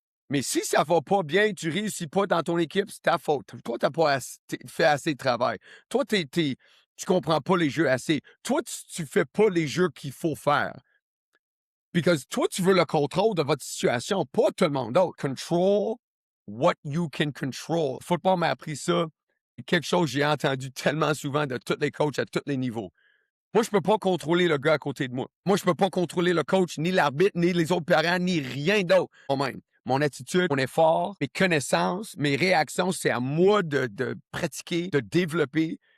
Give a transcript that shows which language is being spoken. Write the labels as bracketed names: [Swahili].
[French] Mais si ça va pas bien, tu réussis pas dans ton équipe, c'est ta faute. Toi, t'as pas fait assez de travail. Toi, tu comprends pas les jeux assez. Toi, tu fais pas les jeux qu'il faut faire. Parce que toi, tu veux le contrôle de votre situation, pas tout le monde d'autre. [English] Control what you can control. [French] Le football m'a appris ça. C'est quelque chose que j'ai entendu tellement souvent de tous les coachs à tous les niveaux. Moi, je peux pas contrôler le gars à côté de moi. Moi, je peux pas contrôler le coach, ni l'arbitre, ni les autres parents, ni rien d'autre. Moi-même. Mon attitude, mon effort, mes connaissances, mes réactions, c'est à moi de pratiquer, de développer.